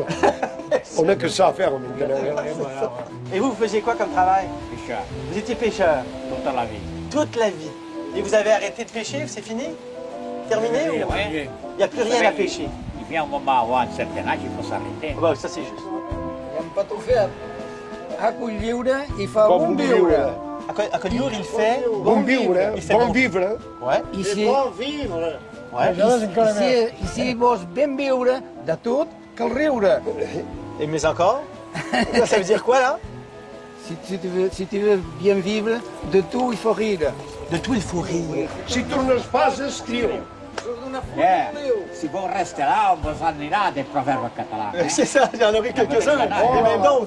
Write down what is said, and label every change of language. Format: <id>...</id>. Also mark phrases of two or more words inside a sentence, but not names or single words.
<fr>On n'a que ça à faire maintenant. Et vous faisiez quoi comme travail? Pêcheur, Vous étiez pêcheur toute la vie. toute la vie. Et vous avez arrêté de pêcher, c'est fini? Terminé Oui, ou... oui. Il n'y a plus rien à pêcher. Il vient un moment avant un certain âge, il faut s'arrêter. Ah bah, ça c'est juste.</fr> <ca>Hem pas tot fer. A cull lliure i fa bon viure.</ca> <fr>À Collioure, il fait... Bon vivre, hein? Il fait Bon vivre. Hein? Ouais. Ici, Ouais.</fr> <ca>ici vols ben viure de tot cal riure.</ca> <fr>Et mais encore? Ça veut dire quoi, là? Si tu veux bien vivre, de tout il faut rire. De tout, il faut rire. Si tu ne pas, escriu. Si vous restez là, on vous en ira des proverbes catalans. C'est ça, j'en aurai quelques-uns, et même d'autres.</fr>